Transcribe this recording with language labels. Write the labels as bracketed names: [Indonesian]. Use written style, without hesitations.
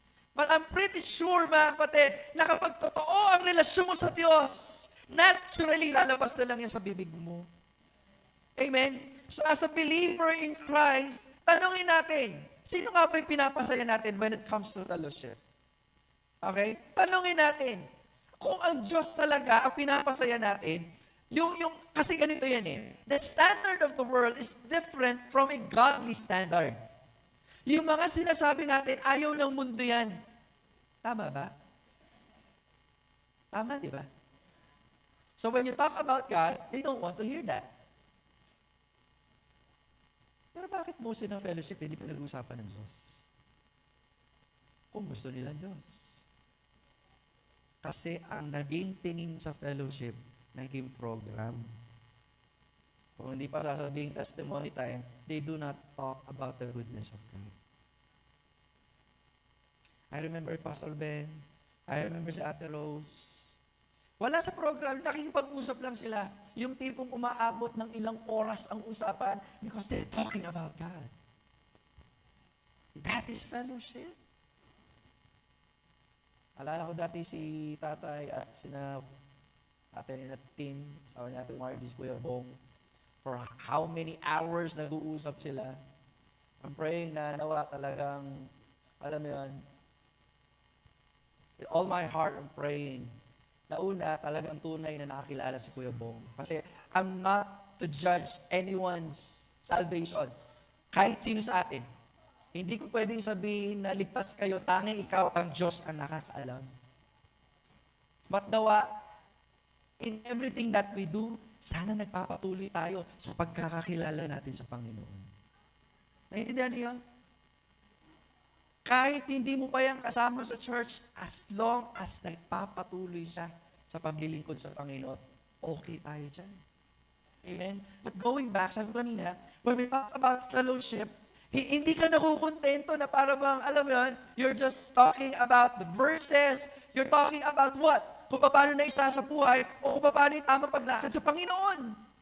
[English] But I'm pretty sure, [Filipino] mga kapatid, na kapag totoo ang relasyon mo sa Diyos, naturally lalabas na lang yan sa bibig mo. Amen? So as a believer in Christ, tanungin natin, sino nga ba yung pinapasaya natin when it comes to fellowship? Okay? Tanungin natin, kung ang Diyos talaga ang pinapasaya natin, kasi ganito yan eh. [English] The standard of the world is different from a godly standard. [Filipino] Yung mga sinasabi natin, ayaw ng mundo yan. Tama ba? Tama, di ba? [English] So when you talk about God, they don't want to hear that. [Filipino] Pero bakit most ng fellowship hindi pinag-uusapan ng Diyos? Kung gusto nila Diyos. Kasi ang naging tingin sa fellowship, naging program. Kung hindi pa sasabihin [English] testimony time, they do not talk about the goodness of God. I remember Pastor Ben, I remember si Ate Rose. [Filipino] Wala sa program, nakikipag-usap lang sila. Yung tipong umaabot ng ilang oras ang usapan [English] because they're talking about God. That is fellowship. [Filipino] Alala ko dati si tatay at sina ate ni Natin, sabi natin Margie's Kuya Bong, [English] for how many hours [Filipino] nag-uusap sila. [English] I'm praying [Filipino] na nawa talagang, alam mo yun, [English] with all my heart I'm praying. [Filipino] Nauna, talagang tunay na nakakilala si Kuya Bong. Kasi [English] I'm not to judge anyone's salvation. [Filipino] Kahit sino sa atin. Hindi ko pwedeng sabihin na ligtas kayo, tanging ikaw ang Diyos ang nakakaalam. But nawa, [English] in everything that we do, [Filipino] sana nagpapatuloy tayo sa pagkakakilala natin sa Panginoon. Naiintindihan niyo? Kahit hindi mo pa yan kasama sa church, [English] as long as [Filipino] nagpapatuloy siya sa paglilingkod sa Panginoon, okay tayo dyan. Amen? [English] But going back, [Filipino] sabi ko kanina, [English] when we talk about fellowship, [Filipino] hindi ka nakukontento na para bang, alam mo yun, [English] you're just talking about the verses, you're talking about what? [Filipino] Kung paano na isa sa buhay, o kung paano yung tamang paglakad sa Panginoon.